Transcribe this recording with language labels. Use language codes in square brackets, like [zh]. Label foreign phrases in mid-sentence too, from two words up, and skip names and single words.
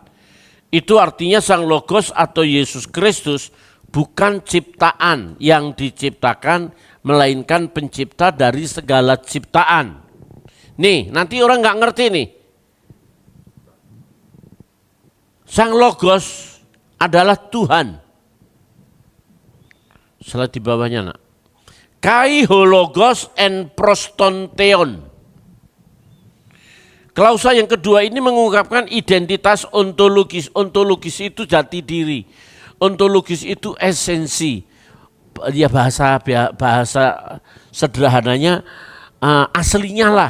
[id] Itu artinya Sang Logos atau Yesus Kristus bukan ciptaan yang diciptakan, melainkan pencipta dari segala ciptaan. Nih, nanti orang nggak ngerti nih. Sang Logos adalah Tuhan. Salah di bawahnya nak. [el] Καὶ ὁ λόγος ἦν πρὸς τὸν θεόν. [id] Klausa yang kedua ini mengungkapkan identitas ontologis. Ontologis itu jati diri. Ontologis itu esensi. Ya bahasa sederhananya aslinya lah.